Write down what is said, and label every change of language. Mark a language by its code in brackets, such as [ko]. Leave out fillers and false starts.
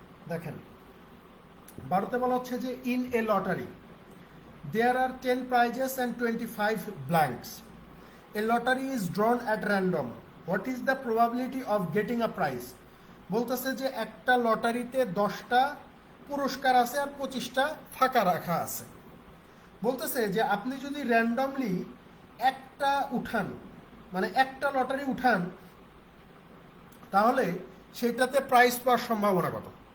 [bn] দেখেন 12তে বলা হচ্ছে যে [en] In a lottery there are 10 prizes and 25 blanks. A lottery is drawn at random. What is the probability of getting a prize? [bn] বলতেছে যে একটা লটারিতে 10টা পুরস্কার আছে আর 25টা ফাঁকা রাখা আছে। বলতেছে যে আপনি যদি র্যান্ডমলি একটা উঠান, মানে একটা লটারি উঠান, তাহলে সেটাতে প্রাইজ পাওয়ার সম্ভাবনা কত?